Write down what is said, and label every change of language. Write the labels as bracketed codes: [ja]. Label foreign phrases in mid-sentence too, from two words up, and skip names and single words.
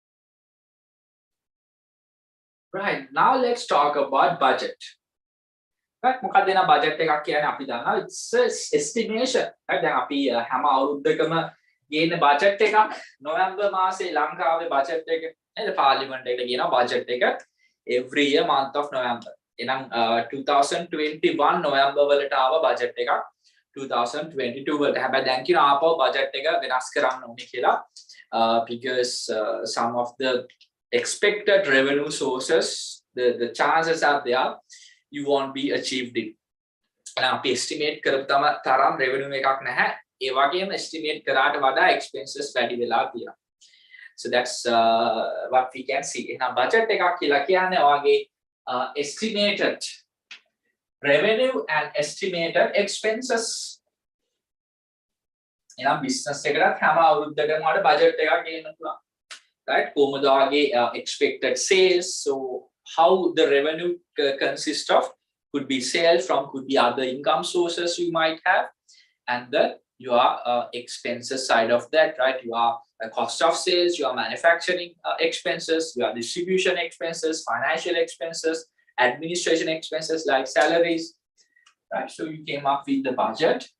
[en] Right, now let's talk about budget. [si] right මොකක්ද දෙන budget එකක් කියන්නේ අපි දන්නවා [en] it's a estimation right [si] දැන් අපි හැම අවුරුද්දකම ගේන budget එකක් නොවැම්බර් මාසේ ලංකාවේ budget එක නේද පාර්ලිමේන්තු එකට ගේනවා budget එක [en] every year month of November [si] එහෙනම් 2021 නොවැම්බර් වලට ආව budget එකක් 2022 වලට හැබැයි දැන් කියන ආපහු budget එක වෙනස් කරන්න ඕනේ කියලා [en] because some of the expected revenue sources the chances are there you won't be achieved it [si] එහෙනම් අපි estimate කරපු තරම් revenue එකක් නැහැ ඒ වගේම estimate කරාට වඩා expenses වැඩි වෙලා තියෙනවා [en] so that's what we can see [si] එහෙනම් budget එකක් කියලා කියන්නේ ඔයගේ [en] estimated revenue and estimated expenses [si] එහෙනම් business එකකට හැම අවුරුද්දකම වල budget එකක් ගේන්න පුළුවන් right කොහොමද ඔයගේ [en] expected sales so how the revenue consists of could be sales from could be other income sources you might have and then your expenses side of that right your cost of sales your manufacturing expenses your distribution expenses financial expenses administration expenses like salaries right so you came up with the budget